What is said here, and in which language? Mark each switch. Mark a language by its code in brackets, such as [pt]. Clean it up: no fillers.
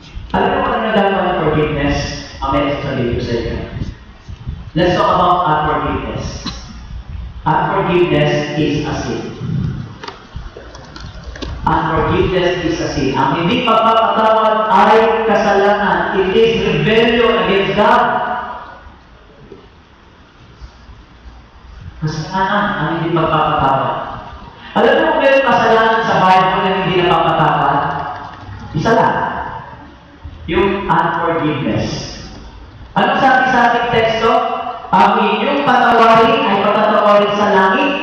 [tl] Alam mo kung nagagawa ng forgiveness, ang explain ko sa inyo. [en] Let's talk about unforgiveness. Unforgiveness is a sin. Unforgiveness is a sin. [tl] Ang hindi pagpapatawad ay kasalanan. [en] It is rebellion against God. [tl] Kasalanan ang hindi pagpapatawad. Alam mo kung meron kasalanan sa Bible na hindi napapatawad? Isa lang. Yung unforgiveness. Ano sabi sa ating teksto? Ang inyong patawarin ay patatawarin sa langit.